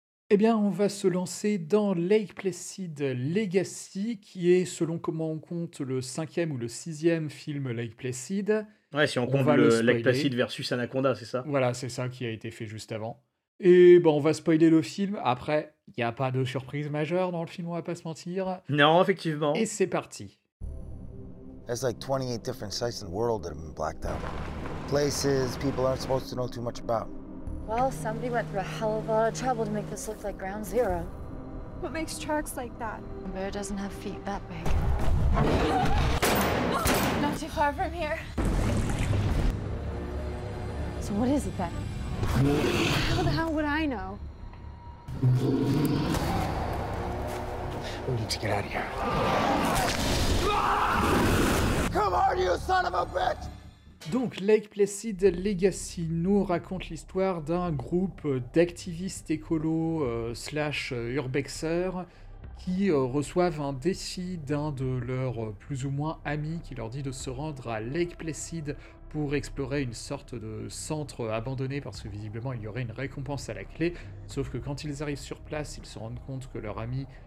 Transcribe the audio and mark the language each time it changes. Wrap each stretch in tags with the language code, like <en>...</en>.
<fr>Eh bien, on va se lancer dans Lake Placid Legacy, qui est, selon comment on compte, le cinquième ou le sixième film Lake Placid. Ouais, si on compte le Lake Placid versus Anaconda, c'est ça? Voilà, c'est ça qui a été fait juste avant. Et bon, on va spoiler le film. Après, il n'y a pas de surprise majeure dans le film, on va pas se mentir. Non, effectivement. Et c'est parti.</fr> <en>There's like 28 different sites in the world that have been blacked out. Places people aren't supposed to know too much about. Well, somebody went through a hell of a lot of trouble to make this look like ground zero. What makes tracks like that? A bear doesn't have feet that big. Not too far from here. So what is it then? How the hell would I know? We need to get out of here. Come on, you son of a bitch!</en> <fr>Donc, Lake Placid Legacy nous raconte l'histoire d'un groupe d'activistes écolos slash urbexeurs qui reçoivent un défi d'un de leurs plus ou moins amis qui leur dit de se rendre à Lake Placid pour explorer une sorte de centre abandonné, parce que visiblement il y aurait une récompense à la clé, sauf que quand ils arrivent sur place, ils se rendent compte que leur ami</fr>